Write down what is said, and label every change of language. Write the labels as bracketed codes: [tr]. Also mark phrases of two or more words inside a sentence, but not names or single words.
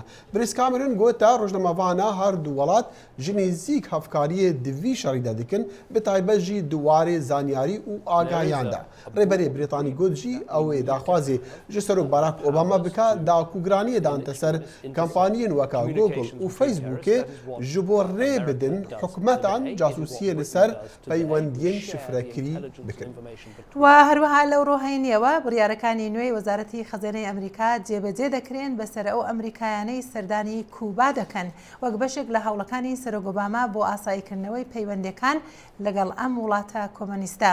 [ku] بریس کامێرۆن گوتە ڕۆژنامەوانە هەردوو وڵات ژ نزیک هەفکاریە دوی شەڕیدا دکن بە تایبەتژی دووارێ زانیاری و ئاگایاندا. ڕێبەرێ برێتانی گوتژی ئەوەی داخوازێ ژە سەرۆک باراک ئۆباما بکە داکوگرانیە دانتە سەر کەمپانیەن وەکا گۆگڵ و فەیسبووکێ ji bo rê bidin حکومەتان جاسوسیە لەسەر پەیوەندیەن شفرەکری بکەن. [ckb] و هەروەها لەو ڕۆهێنیەوە بڕیارەکانی نوێی وەزارەتی خەزانەی ئەمریکا جێبەجێ دەکرێن بەسەر ئەو ئەمریکایانەی سەردانی کوبا دەکەن وەک بەشێک لە هەوڵەکانی سەرۆک ئۆباما بۆ ئاساییکردنەوەی پەیوەندیەکان لەگەڵ ئەم وڵاتە کۆمۆنیستە.